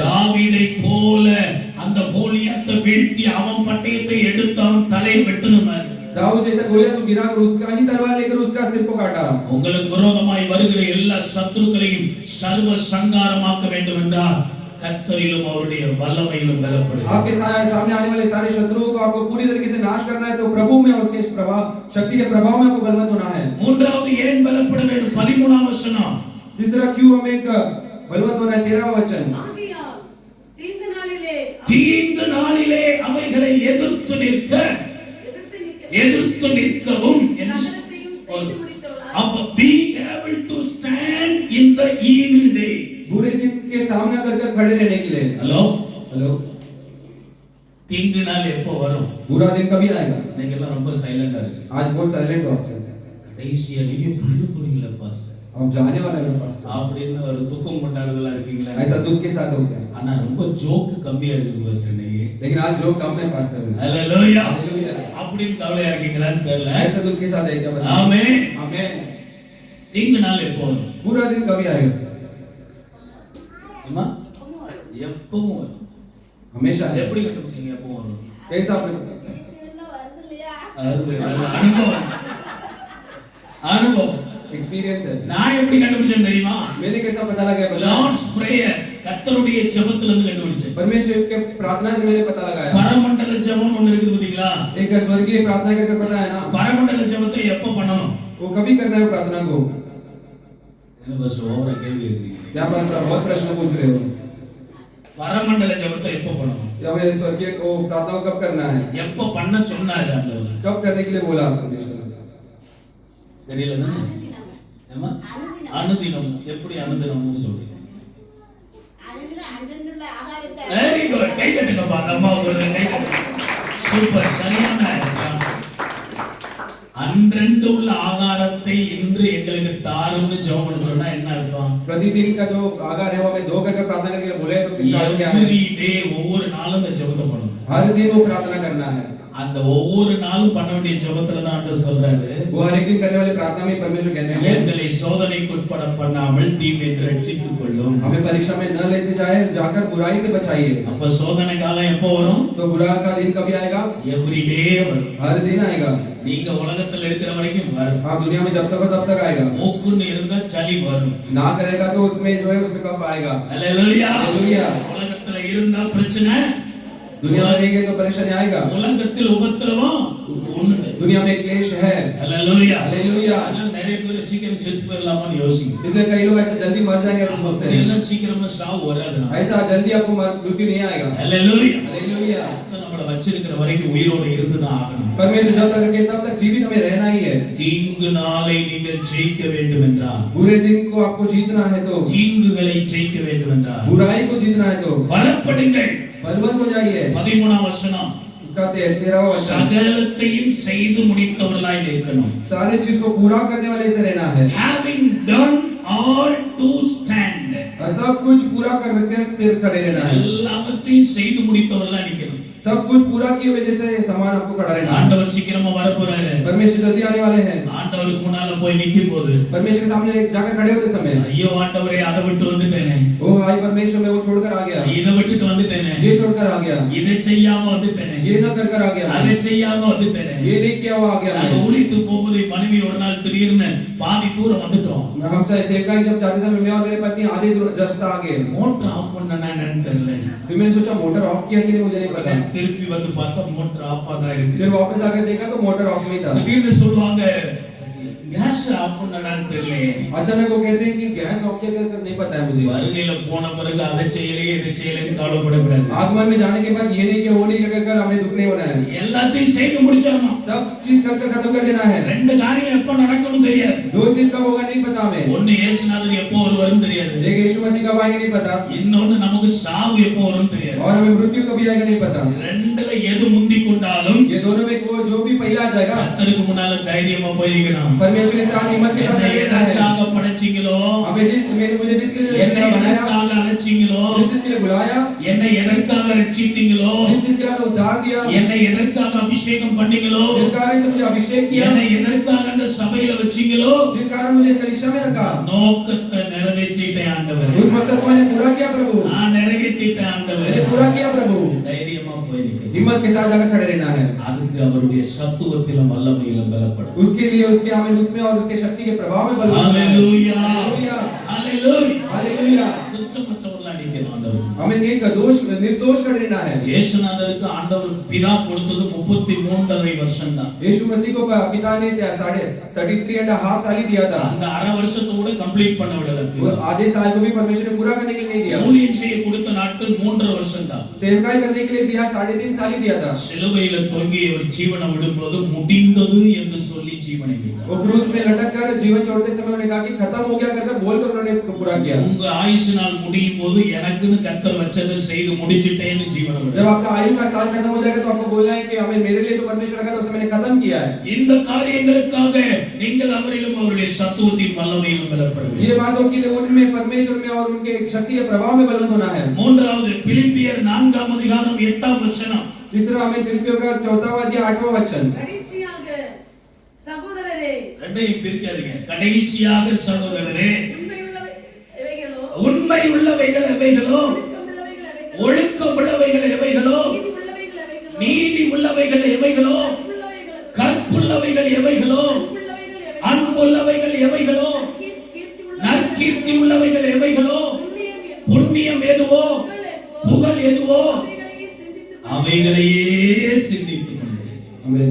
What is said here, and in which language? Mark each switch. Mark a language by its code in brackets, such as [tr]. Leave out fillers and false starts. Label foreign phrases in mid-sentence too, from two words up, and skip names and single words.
[ta] தாவீதை போல அந்த கோலியாத்தை வீழ்த்தி அவன் பட்டயத்தை எடுத்து அவன் தலையை வெட்டணும். [hi] दाऊद जैसा गोलियत को गिराकर उसका ही तलवार लेकर उसका सिर को काटा। [ta] உங்களுக்கு விரோதமாய் வருகிற எல்லா சத்துருக்களையும் சர்வ சங்காரமாக்க வேண்டும் என்றால் கர்த்தரிலும் அவருடைய வல்லமையிலும் பலப்படுங்கள். [hi] आपके सामने आने वाले सारे शत्रुओं को आपको पूरी तरीके से नाश करना है तो प्रभु में और उसके प्रभाव शक्ति के प्रभाव में आपको बलवंत होना है। [ta] மூன்றாவது ஏன் பலப்பட வேண்டும்? 13ஆம் வசனம். [hi] तीसरा क्यों हमें एक बलवंत होना है? 13वां वचन। [ta] ஆகையால் தீங்கு நாளிலே அவைகளை எதிர்த்து நிற்கவும் அப்ப [en] be able to stand in the evil day. [hi] बुरे दिन के सामना कर खड़े रहने के लिए। हेलो [ta] தீங்கு நாள் எப்போ வரும்? [hi] बुरा दिन कभी आएगा? [ta] நீங்க எல்லாம் ரொம்ப சைலண்டா இருக்கீங்க. [hi] आज बहुत साइलेंट हो आप। [ta] கடைசியா நீங்க புரிய போறீங்களா பாஸ்டர்? [hi] हम जाने वाले हैं पास्टर। [ta] அப்படின்னு ஒரு துக்கம் கொண்டாடுதலா இருக்கீங்களா? [hi] ऐसा दुख के साथ होता है। [ta] ஆனா ரொம்ப ஜோக் கம்மியா இருக்குது பாஸ்டர் நீங்க. [hi] लेकिन आज जोक कम है पास्टर। [ta] ஹalleluya. அப்படின்னு கவலையா இருக்கீங்களான்னு தெரியல. [hi] ऐसा दुख के साथ है क्या? [ta] ஆமென். [hi] आमेन। [ta] தீங்கு நாள் எப்போ வரும்? [hi] बुरा दिन कभी आएगा? [ta] அம்மா எப்பவும் வரும். [hi] हमेशा। [ta] எப்படி கண்டுபிடிச்சீங்க எப்போ வரும்? [hi] कैसा आपने [ta] அனுபவம் [hi] एक्सपीरियंस है। [ta] நான் எப்படி கண்டுபிடிச்சேன் தெரியுமா? [hi] मैंने कैसा पता लगा? [en] Lord's prayer [ta] கர்த்தருடைய ஜெபத்துல இருந்து கண்டுபிடிச்சேன். [hi] परमेश्वर के प्रार्थना से मैंने पता लगाया। [ta] பரமண்டல ஜெபம் ஒன்னு இருக்குது பாத்தீங்களா? [hi] एक स्वर्गीय प्रार्थना करके पता है ना? [ta] பரமண்டல ஜெபத்தை எப்ப பண்ணணும்? [hi] वो कभी करना है प्रार्थना को। [ta] என்ன பஸ் ஓவரா கேள்வி கேக்குறீங்க? [hi] क्या पास्टर बहुत प्रश्न पूछ रहे हो? [ta] பரமண்டல ஜெபத்தை எப்ப பண்ணணும்? [hi] या मेरे स्वर्गीय को प्रार्थना को कब करना है? [ta] எப்ப பண்ண சொன்னாரு ஆண்டவர்? [hi] कब करने के लिए बोला परमेश्वर? [ta] தெரியல தானே? ஏமா? அனுதினம். எப்படி அனுதினம்னு சொல்றீங்க? [en] very good. [ta] கை தட்டுங்க பாக்க அம்மா ஒரு கை தட்டுங்க. சூப்பர். சரியான அன்றென்று உள்ள ஆகாரத்தை இன்று எங்களுக்கு தாரும்னு ஜெபம் பண்ண சொன்னா என்ன அர்த்தம்? [hi] प्रतिदिन का जो आहार है वो हमें दो करके प्रार्थना करने के लिए बोले तो किसका क्या है? [en] every day [ta] ஒவ்வொரு நாளும் இந்த ஜெபத்தை பண்ணணும். [hi] हर दिन वो प्रार्थना करना है। [ta] அந்த ஒவ்வொரு நாளும் பண்ண வேண்டிய ஜெபத்துல தான் ஆண்டவர் சொல்றாரு. [hi] वो हर एक दिन करने वाली प्रार्थना में परमेश्वर कहते हैं [ta] எங்களை சோதனைக்கு உட்பட பண்ணாமல் தீமையை ரட்சித்துக் கொள்ளும். [hi] हमें परीक्षा में न लेते जाए, जाकर बुराई से बचाइए। [ta] அப்ப சோதனை காலம் எப்போ வரும்? [hi] तो बुरा का दिन कभी आएगा? [en] every day வரும். [hi] हर दिन आएगा। [ta] நீங்க उलगத்துல இருக்கிற वரைக்கும் வரும். [hi] आप दुनिया में जब तक हो तब तक आएगा। [ta] மூக்குன்னு இருந்தா சளி வரும். [hi] ना करेगा तो उसमें जो है उसमें कफ आएगा। [ta] ஹalleluya. [hi] हालेलुया। [ta] உலகத்துல இருந்தா பிரச்சனை, [hi] दुनिया में रहेंगे तो परेशानी आएगा। [ta] உலகத்தில் உபத்திரவம் உண்டு. [hi] दुनिया में क्लेश है। [ta] ஹalleluya. [hi] हालेलुया। [ta] ஆனா நிறைய பேர் சீக்கிரம் செத்து போயிடலாமான்னு யோசிங்க. [hi] इसलिए कई लोग ऐसे जल्दी मर जाएंगे ऐसा सोचते हैं। [ta] எல்லாம் சீக்கிரமா சாவு வராதுனா. [hi] ऐसा जल्दी आपको मृत्यु नहीं आएगा। [ta] ஹalleluya. [hi] हालेलुया। [ta] நம்மள வச்சிருக்கிற வரைக்கும் உயிரோட இருந்து தான் ஆகணும். [hi] परमेश्वर जब तक रखे तब तक जीवित हमें रहना ही है। [ta] தீங்கு நாளை நீங்கள் ஜெயிக்க வேண்டும் என்றால், [hi] बुरे दिन को आपको जीतना है तो, [ta] தீங்குகளை ஜெயிக்க வேண்டும் என்றால் [hi] बुराई को जीतना है तो [ta] பலப்படுங்கள். [hi] बलवंत हो जाइए। [ta] 13ஆம் வசனம். [hi] इसका 13वां वचन। [ta] சகலத்தையும் செய்து முடித்தவர்களாய் இருக்கணும். [hi] सारे चीज को पूरा करने वाले से रहना है। [en] Having done all to stand. [hi] सब कुछ पूरा करके सिर खड़े रहना है। [ta] எல்லாவற்றையும் செய்து முடித்தவர்களாய் நிக்கணும். [hi] सब कुछ पूरा की वजह से सामान आपको खड़ा रहना है। [ta] ஆண்டவர் சீக்கிரமா வர போறாரு. [hi] परमेश्वर जल्दी आने वाले हैं। [ta] ஆண்டவருக்கு முன்னால போய் நிக்கும்போது, [hi] परमेश्वर के सामने जाकर खड़े होते समय, [ta] ஐயோ ஆண்டவரே அதை விட்டு வந்துட்டேனே, [hi] ओ हाय परमेश्वर मैं वो छोड़कर आ गया, [ta] இதை விட்டுட்டு வந்துட்டேனே, [hi] ये छोड़कर आ गया, [ta] இதை செய்யாம வந்துட்டேனே, [hi] ये न कर आ गया, [ta] அதை செய்யாம வந்துட்டேனே, [hi] ये नहीं किया हुआ आ गया। [ta] நாங்க ஊழித்து போகும்போது மனைவி ஒரு நாள் திடீர்னு பாதி தூரம் வந்துட்டோம். [hi] हम सेवका जब जाते समय मैं और मेरे पत्नी आधे रास्ता आ गए। [en] motor off [ta] பண்ணனா என்னன்னு தெரியல. [hi] फिर मैंने सोचा [en] motor off [hi] किया कि नहीं मुझे नहीं पता। [ta] திருப்பி வந்து பார்த்தா [en] motor off [ta] தான் இருக்கு. [hi] फिर वापस आकर देखा तो [en] motor off [hi] में था। [ta] திடீர்னு சொல்லுவாங்க [en] gas off [ta] பண்ணனான்னு தெரியல. [hi] अचानक वो कहते हैं कि [en] gas off [hi] किया कर नहीं पता है मुझे। [ta] வருகையில போன பிறகு அதை செய்யலே இதை செய்யலேன்னு கவலைப்படக்கூடாது. [hi] आगमन में जाने के बाद ये नहीं कि वो नहीं कर हमें दुख नहीं होना है। [ta] எல்லாத்தையும் செய்து முடிச்சிடணும். [hi] सब चीज कर खत्म कर देना है। [ta] ரெண்டு காரியம் எப்ப நடக்கணும் தெரியாது. [hi] दो चीज कब होगा नहीं पता हमें। [ta] ஒன்னு இயேசுநாதர் எப்போ வருவாருன்னு தெரியாது. [hi] एक यीशु मसीह कब आएंगे नहीं पता। [ta] இன்னொன்னு நமக்கு சாவு எப்போ வரும்னு தெரியாது. [hi] और हमें मृत्यु कभी आएगा नहीं पता। [ta] ரெண்டுல எது முந்தி கொண்டாலும் [hi] ये दोनों में वो जो भी पहला आ जाएगा [ta] கர்த்தருக்கு முன்னால தைரியமா போயிருக்கணும். [hi] परमेश्वर के साथ हिम्मत के साथ रहना है। [ta] எதற்காக படைச்சீங்களோ, [hi] मुझे जिसके लिए [ta] என்னை எதற்காக அழைச்சீங்களோ, [hi] जिस चीज के लिए बुलाया, [ta] என்னை எதற்காக ரட்சித்தீங்களோ, [hi] जिस चीज के लिए आपने उद्धार दिया, [ta] என்னை எதற்காக அபிஷேகம் பண்ணீங்களோ, [hi] जिस कारण से मुझे अभिषेक किया, [ta] என்னை எதற்காக அந்த சபையில வச்சீங்களோ, [hi] जिस कारण मुझे इस कलीसिया में रखा, [ta] நோக்கத்தை நிறைவேற்றிட்டேன் ஆண்டவரே. [hi] उस मकसद को मैंने पूरा किया प्रभु। [ta] நான் நிறைவேற்றிட்டேன் ஆண்டவரே. [hi] मैंने पूरा किया प्रभु। [ta] தைரியமா போய் நிக்கணும். [hi] हिम्मत के साथ जाकर खड़े रहना है। [ta] அதுக்கு அவருடைய சத்துவத்திலும் வல்லமையிலும் பலப்படும். [hi] उसके लिए उसके हमें उसमें और उसके शक्ति के प्रभाव में बल। हालेलुया हालेलुया हालेलुया हालेलुया। [ta] துச்சமற்றவர்களா நிக்கணும் ஆண்டவர். [hi] हमें निर्दोष खड़े रहना है। [ta] இயேசுநாதருக்கு ஆண்டவர் பிதா கொடுத்தது 33.5 வருஷம் தான். [hi] यीशु मसीह को पिता ने 33.5 साल ही दिया था। [ta] அந்த அரை வருஷத்தை கூட கம்ப்ளீட் பண்ண விடல. [hi] वो आधे साल को भी परमेश्वर ने पूरा करने के लिए नहीं दिया। [ta] ஊழியம் செய்ய கொடுத்த நாட்கள் 3.5 வருஷம் தான். [hi] सेवकाई करने के लिए दिया 3.5 साल ही दिया था। [ta] சிலுவையில தொங்கி அவர் ஜீவனை விடும்போது முடிந்தது என்று சொல்லி ஜீவனை விட்டார். [hi] वो क्रूस में लटक कर जीवन छोड़ते समय उन्होंने कहा कि खत्म हो गया कर बोलकर उन्होंने पूरा किया। [ta] உங்க ஆயுசு நாள் முடியும் போது எனக்குன்னு கர்த்தர் வச்சதை செய்து முடிச்சிட்டேன்னு ஜீவனை விட்டார். [hi] जब आपका आयु का साल खत्म हो जाएगा तो आपको बोलना है कि हमें मेरे लिए जो परमेश्वर रखा था उसे मैंने खत्म किया है। [ta] இந்த காரியங்களுக்காக நீங்கள் அவரிலும் அவருடைய சத்துவத்தின் வல்லமையிலும் பலப்பட வேண்டும். [hi] ये बातों के लिए उनमें परमेश्वर में और उनके शक्ति के प्रभाव में बलवंत होना है। [ta] மூன்றாவது பிலிப்பியர் 4ஆம் அதிகாரம் 8ஆம் வசனம். [hi] तीसरा हमें फिलिपियों का 4वां अध्याय 8वां वचन। [ta] கடைசியாக சகோதரரே, ரெண்டையும் பிரிக்காதீங்க. கடைசியாக சகோதரரே, உண்மை உள்ளவைகள் எவைகளோ, ஒழுக்கம் உள்ளவைகள் எவைகளோ, நீதி உள்ளவைகள் எவைகளோ, கற்புள்ளவைகள் எவைகளோ, அன்புள்ளவைகள் எவைகளோ, நற்கீர்த்தி உள்ளவைகள் எவைகளோ, புண்ணியம் எதுவோ, புகழ் எதுவோ, அவைகளையே சிந்தித்துக் கொள்ளுங்கள்.